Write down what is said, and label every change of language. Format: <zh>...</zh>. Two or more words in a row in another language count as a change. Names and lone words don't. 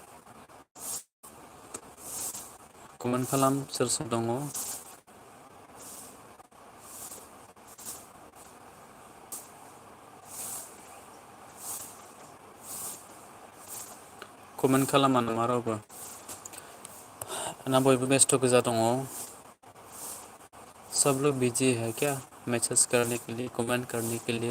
<brx>कमेन्ट खालाम सोर दङ। कमेन्ट खालामा नामा रावबो? ना बयबो बेस्थ' गोजा दङ?</brx> <hi>सब लोग बिजी है क्या मैसेज करने के लिए कमेंट करने के लिए?</hi>